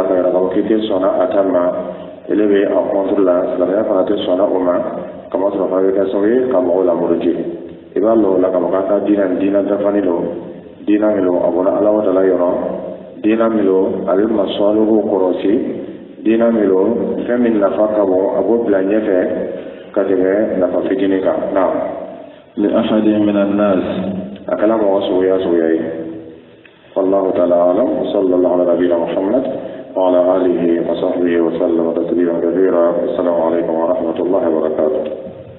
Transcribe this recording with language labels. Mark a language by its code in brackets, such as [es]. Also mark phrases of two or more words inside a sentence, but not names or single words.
[bm] ka yɛrɛ k'a fɔ k'i tɛ sɔnna a ta ma ele bɛ a kɔnturu la silamɛya fana tɛ sɔnna o ma kamasɔrɔ fana bɛ kɛ sababu ye ka mɔgɔw la muruti i b'a lɔ o la k'a fɔ k'a ka diinɛ dafalen don diinɛ min don a bɔra Alahu Taala yɔrɔ diinɛ min don a bɛ masɔliw kɔlɔsi diinɛ min don fɛn min nafa ka bon a b'o bila ɲɛfɛ ka tɛmɛ nafa fitinin kan naam. [ar] لأحد من الناس [bm] a kɛla mɔgɔ suguya ye. [ar] والله تعالى أعلم وصلى الله على نبينا محمد وعلى آله وصحبه وسلم تسليما كثيرا. السلام عليكم ورحمة الله وبركاته.